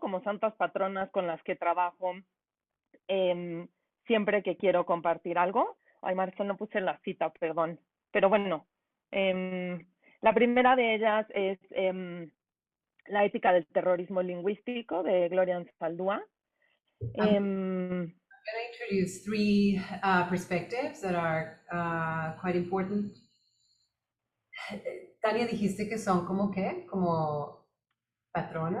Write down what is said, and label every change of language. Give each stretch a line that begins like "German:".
Spanish: Como santas patronas con las que trabajo siempre que quiero compartir algo. Ay, Marcelo, no puse la cita, perdón. Pero bueno, la primera de ellas es La ética del terrorismo lingüístico de Gloria Saldúa.
English: I'm going to introduce three perspectives that are quite important.
Spanish: Tania, dijiste que son como qué, como patronas.